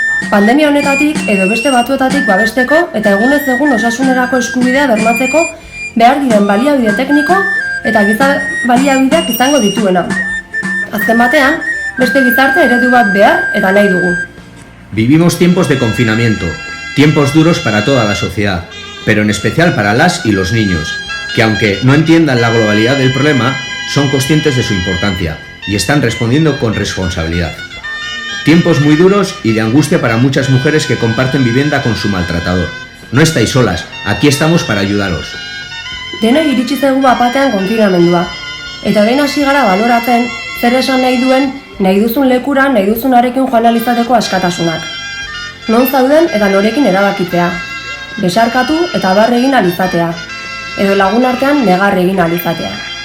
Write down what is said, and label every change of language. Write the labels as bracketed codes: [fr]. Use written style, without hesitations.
[eu] Pandemia honetatik edo beste batzuetatik babesteko eta egunez egun osasunerako eskubidea bermatzeko behar diren baliabide tekniko eta giza baliabideak izango dituena. Azken batean, beste gizarte eredu bat behar eta nahi dugu. [es] Vivimos tiempos de confinamiento, tiempos duros para toda la sociedad, pero en especial para las y los niños, que aunque no entiendan la globalidad del problema, son conscientes de su importancia y están respondiendo con responsabilidad. Tiempos muy duros y de angustia para muchas mujeres que comparten vivienda con su maltratador. No estáis solas, aquí estamos para ayudaros. [eu] Denoi iritsi zaigu bapatean konfinamendua, eta behin hasi gara baloratzen zer esan nahi duen nahi duzun lekura nahi duzunarekin joan ahal izateko askatasunak. Non zauden eta norekin erabakitzea, besarkatu eta barre egin ahal izatea, edo lagun artean negar egin ahal izatea.